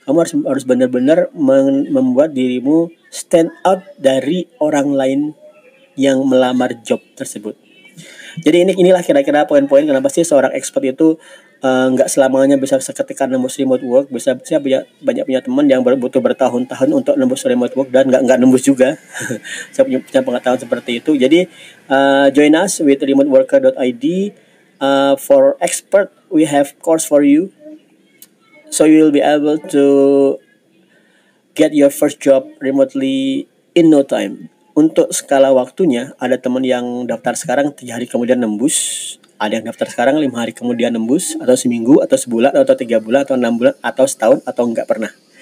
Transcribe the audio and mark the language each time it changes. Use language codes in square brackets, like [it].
[id] Kamu harus benar-benar membuat dirimu stand out dari orang lain yang melamar job tersebut. Jadi inilah kira-kira poin-poin kenapa sih seorang expert itu nggak selamanya bisa seketika nembus remote work. Saya banyak punya teman yang butuh bertahun-tahun untuk nembus remote work dan nggak nembus juga. Saya punya pengetahuan seperti itu. [en] Jadi join us with remoteworker.id. For expert, we have course for you, so you will be able to get your first job remotely in no time. [id] Untuk skala waktunya, ada teman yang daftar sekarang 3 hari kemudian nembus, ada yang daftar sekarang 5 hari kemudian nembus, atau seminggu, atau sebulan, atau 3 bulan, atau 6 bulan, atau setahun, atau enggak pernah.